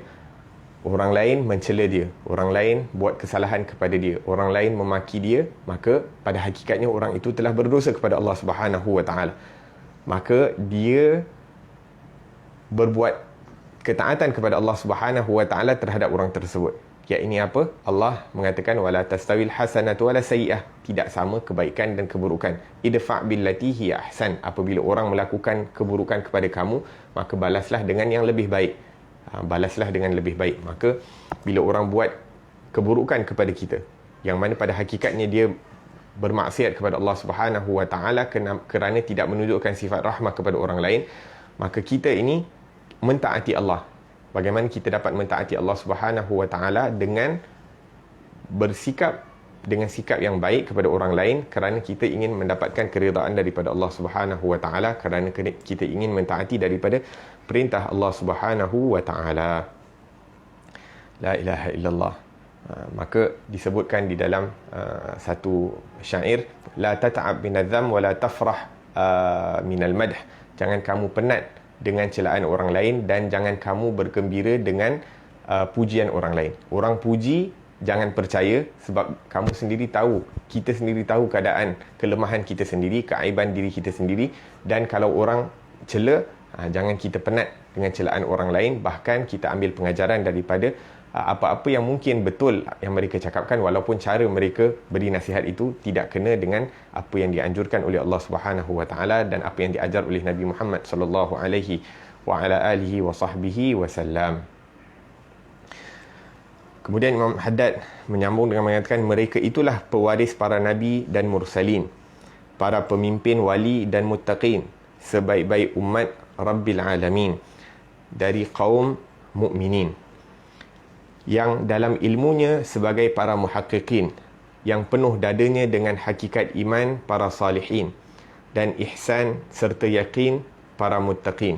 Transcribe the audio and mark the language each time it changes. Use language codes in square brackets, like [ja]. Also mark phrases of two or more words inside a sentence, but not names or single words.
[ms] Orang lain mencela dia, orang lain buat kesalahan kepada dia, orang lain memaki dia, maka pada hakikatnya orang itu telah berdosa kepada Allah [ar] سبحانه وتعالى. [ms] Maka dia berbuat ketaatan kepada Allah [ar] سبحانه وتعالى [ms] terhadap orang tersebut. Ya, ini apa? Allah mengatakan [ar] ولا تستوي الحسنة ولا السيئة, [ms] tidak sama kebaikan dan keburukan. [ar] ادفع بالتي هي أحسن, [ms] apabila orang melakukan keburukan kepada kamu, maka balaslah dengan yang lebih baik. Balaslah dengan lebih baik. Maka bila orang buat keburukan kepada kita, yang mana pada hakikatnya dia bermaksiat kepada Allah [ar] سبحانه وتعالى [ms] kerana tidak menunjukkan sifat rahmah kepada orang lain, maka kita ini mentaati Allah. Bagaimana kita dapat mentaati Allah [ar] سبحانه وتعالى? [ms] Dengan bersikap dengan sikap yang baik kepada orang lain, kerana kita ingin mendapatkan keridaan daripada Allah [ar] سبحانه وتعالى, [ms] kerana kita ingin mentaati daripada perintah Allah [ar] سبحانه وتعالى. لا إله إلا الله. [ms] Maka disebutkan di dalam satu syair, [ar] لا تتعب من الذم ولا تفرح من المدح. [ms] Jangan kamu penat dengan celaan orang lain dan jangan kamu bergembira dengan pujian orang lain. Orang puji, jangan percaya, sebab kamu sendiri tahu, kita sendiri tahu keadaan kelemahan kita sendiri, keaiban diri kita sendiri. Dan kalau orang cela, jangan kita penat dengan celaan orang lain. Bahkan kita ambil pengajaran daripada apa-apa yang mungkin betul yang mereka cakapkan, walaupun cara mereka beri nasihat itu tidak kena dengan apa yang dianjurkan oleh Allah [ar] سبحانه وتعالى [ms] dan apa yang diajar oleh Nabi Muhammad [ar] صلى الله عليه وعلى آله وصحبه وسلم. [ms] Kemudian Imam Haddad menyambung dengan mengatakan mereka itulah pewaris para nabi dan mursalin, para pemimpin wali dan muttaqin, sebaik-baik umat [ar] رب العالمين [ms] dari kaum mukminin, yang dalam ilmunya sebagai para muhaqqiqin, yang penuh dadanya dengan hakikat iman para salihin, dan ihsan serta yakin para muttaqin.